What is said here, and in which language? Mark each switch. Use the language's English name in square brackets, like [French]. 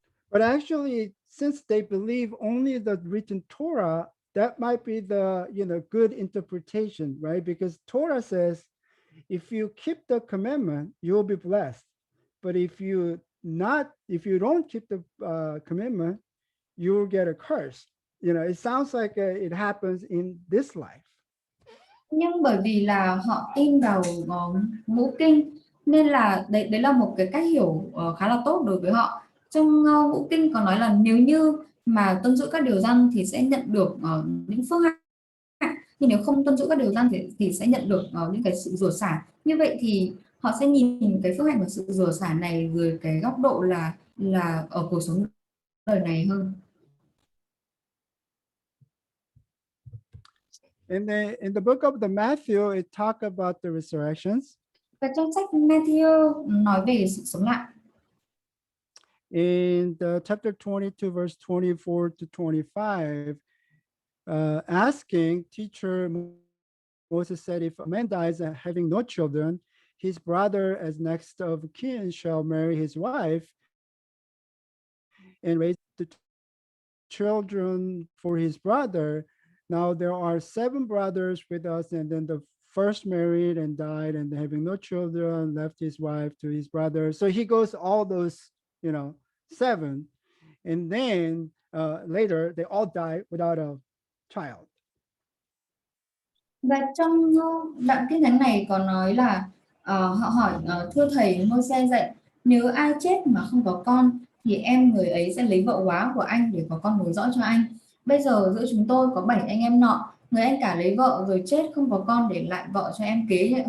[English] But actually, since they believe only the written Torah, that might be the good interpretation, right? Because Torah says, if you keep the commandment, you'll be blessed. But if you don't keep the commandment, you'll get a curse. It sounds like it happens in this life. [Vietnamese] Nhưng bởi vì là họ tin vào ngũ kinh nên là đấy là một cái cách hiểu khá là tốt đối với họ. Trong ngũ kinh có nói là nếu như mà tuân giữ các điều răn thì sẽ nhận được những phước hạnh, nhưng nếu không tuân giữ các điều răn thì sẽ nhận được những cái sự rủa xả. Như vậy thì họ sẽ nhìn cái phước hạnh và sự rủa xả này dưới cái góc độ là ở cuộc sống đời này hơn. [English] In the book of the Matthew, it talk about the resurrections. [Vietnamese] Và trong sách Matthew nói về sự sống lại. [English] In the chapter 22, verse 24 to 25, asking, teacher, Moses said, if a man dies having no children, his brother as next of kin shall marry his wife and raise the children for his brother. Now there are 7 brothers with us, and then the first married and died and having no children, left his wife to his brother. So he goes all those, 7, and then later they all die without a child. [Vietnamese] Và trong đoạn kinh thánh này có nói là họ hỏi thưa thầy Môi-se dạy, nếu ai chết mà không có con thì em người ấy sẽ lấy vợ góa của anh để có con nối dõi cho anh. Bây giờ giữa chúng tôi có 7 anh em nọ, người anh cả lấy vợ rồi chết không có con để lại vợ cho em kế.